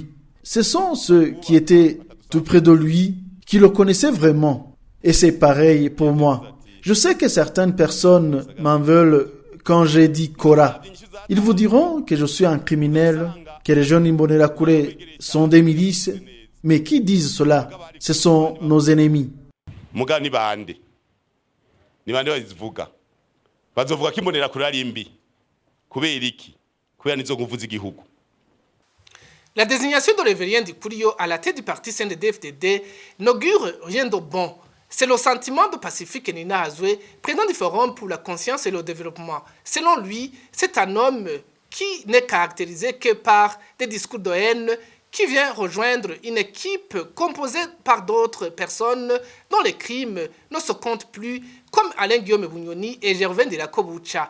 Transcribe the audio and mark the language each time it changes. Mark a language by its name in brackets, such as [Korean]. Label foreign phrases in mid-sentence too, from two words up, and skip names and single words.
[French] Ce sont ceux qui étaient tout près de lui qui le connaissaient vraiment. Et c'est pareil pour moi. Je sais que certaines personnes m'en veulent quand j'ai dit Kora. Ils vous diront que je suis un criminel, que les jeunes Imbonerakure sont des milices, mais qui disent cela? Ce sont nos ennemis. [Rundi] Muga ni bande bazivuga bazovuga ko Imbonerakure ari mbi kubera iki kubera nizo nguvu z'igihugu. [French] La désignation de Révérien Ndikurio à la tête du parti CNDD-FDD n'augure rien de bon. C'est le sentiment de Pacifique Nina Azoué, président du Forum pour la conscience et le développement. Selon lui, c'est un homme qui n'est caractérisé que par des discours de haine, qui vient rejoindre une équipe composée par d'autres personnes dont les crimes ne se comptent plus, comme Alain Guillaume Bunyoni et Gervais Ndirakobucha.